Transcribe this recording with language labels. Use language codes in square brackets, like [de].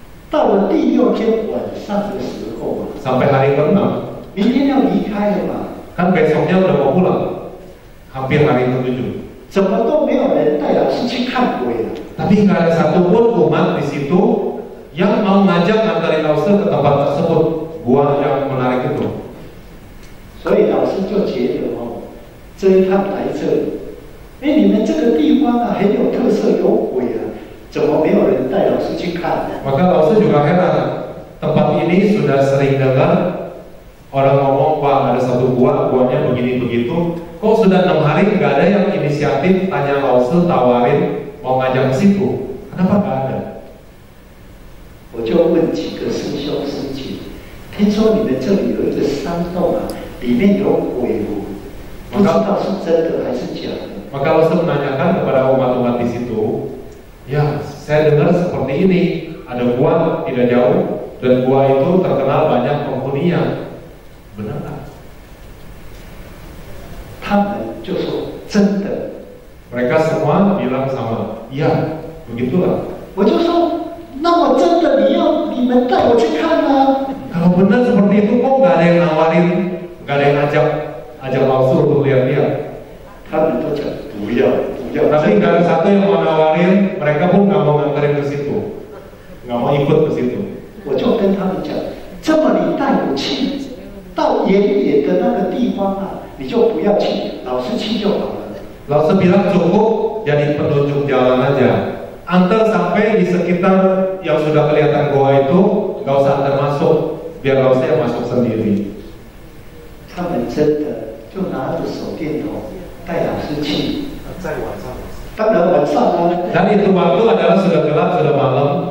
[zh] 到了第6天晚上的时候啊， [id] sampai hari ke-6 [zh] 明天要离开了嘛， [id] kan besoknya udah mau pulang, hampir hari ke-7. [zh] 怎么都没有人带老师去看鬼了。 [id] Tapi nggak ada satupun umat di situ yang mau ngajak nganterin Lause ke tempat tersebut, gua yang menarik itu. [zh] 所以老师就觉得哦，这一趟来这里，哎，你们这个地方啊很有特色，有鬼啊，怎么没有人带老师去看呢？ [id] Maka Lause juga heran, tempat ini sudah sering dengar orang ngomong, Pak ada satu guanya begini begitu. Kok sudah 6 hari nggak ada yang inisiatif tanya Lause, tawarin mau ngajak ke situ? Kenapa nggak ada? [zh] 我就问几个师兄师姐，听说你们这里有一个山洞啊，里面有鬼哦，不知道是真的还是假的。 [id] Maka Lause menanyakan kepada umat-umat di situ, ya saya dengar seperti ini, ada gua tidak jauh dan gua itu terkenal banyak penghuninya, benar nggak? [zh] 他们就说真的， [id] Mereka semua bilang sama, iya begitulah. [zh] 我就说那我真的你们带我去看啊。 [id] Kalau benar seperti itu kok nggak ada yang nawarin, nggak ada yang ajak Lause untuk lihat-lihat. [zh] 他们都讲不要不要， [id] Tapi nggak ada satu yang mau nawarin, mereka pun nggak mau nganterin ke situ, nggak mau ikut ke situ. [zh] 我就跟他们讲，这么你带我去到远远的那个地方啊，你就不要去，老师去就好了。 [id] Lause bilang cukup jadi penunjuk jalan aja. Antar sampai di sekitar yang sudah kelihatan goa itu, nggak usah antar masuk, biar Lause yang masuk sendiri. [zh] 他们真的就拿着手电筒带老师去。在晚上，当然晚上啊， [id] Dan itu waktu adalah sudah gelap, sudah malam.